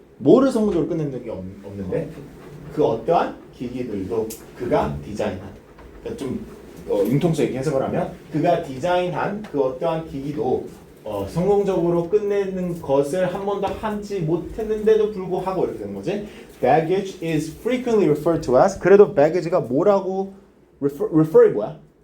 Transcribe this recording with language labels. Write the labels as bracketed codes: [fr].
[ko] 뭐를 성공적으로 끝낸 게 없는데 그 어떠한 기기들도 그가 디자인한. 그러니까 좀 융통성있게 해석을 하면 그가 디자인한 그 어떠한 기기도 성공적으로 끝내는 것을 한 번도 하지 못했는데도 불구하고 이렇게 되는 거지. [en] Baggage is frequently referred to as. [ko] 그래도 baggage가 뭐라고 refer이 뭐야?